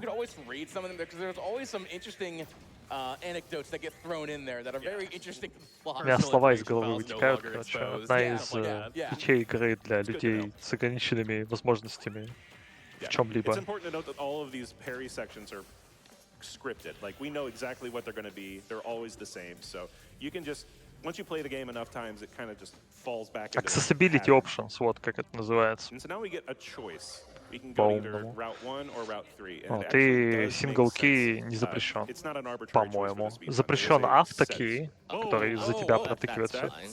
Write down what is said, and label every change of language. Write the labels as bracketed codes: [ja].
[ru] У меня слова из головы вытекают, короче. Одна из фичей игры для людей с ограниченными возможностями в чем-либо. [en] It's important to note that all of these parry sections are scripted. Like, we know exactly what they're going to be. They're always the same. So you can just, once you play the game enough times, it kind of just falls back into Accessibility options, [ru] вот как это называется. [en] And so now we get a choice. We can go either route 1 or route 3. [ru] Вот, и сингл-ки не запрещен, по-моему. Запрещен автоки, который за тебя протыкивает все.